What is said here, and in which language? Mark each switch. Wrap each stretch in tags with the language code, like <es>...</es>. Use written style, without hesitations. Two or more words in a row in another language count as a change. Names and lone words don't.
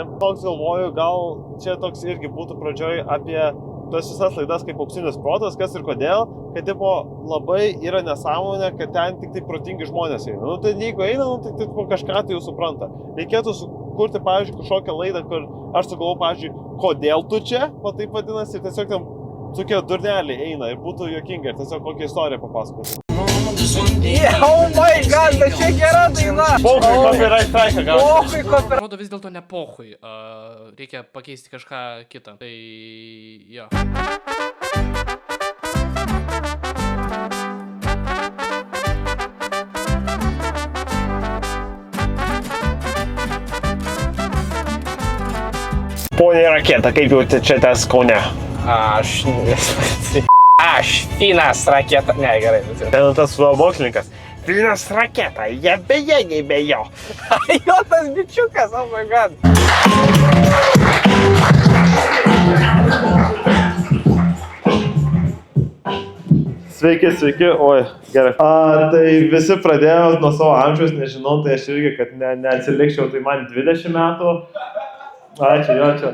<lt>Toks galvoju, gal čia toks irgi būtų pradžioj apie tas visas laidas kaip auksinis protas, kas ir kodėl, kad tipo labai yra nesąmonė, kad ten tik tai protingi žmonės eina. Nu tai jeigu eina, nu tai tipo kažką tai jau supranta. Reikėtų sukurti, pavyzdžiui, kažkokią laidą, kur aš sugalvoju, pavyzdžiui, kodėl tu čia, o taip vadinasi, ir tiesiog ten tokie durneliai eina ir būtų juokinga ir tiesiog kokią istoriją papasakoti.</lt> <en>Oh my god,</en> <lt>bet čia gera daina! Pohui,</lt> <en>copyright strike</en> <lt>gauti. Pohui, copyright. Rodo vis dėlto ne pohui, reikia pakeisti kažką kitą. Tai jo. Pone Raketa, kaip jau čia tas Kaune? Aš Finas Raketa. Ne, gerai. Ten tas mokslininkas. Finas Raketa, jie bejėgiai be jo. Jo, tas bičiukas,</lt> <en>oh my god.</en> <lt>Sveiki, oi, gerai. Tai visi pradėjo nuo savo amžiaus, nežinau, tai aš irgi, kad neatsilikčiau, tai man 20 metų. Ačiū.</lt>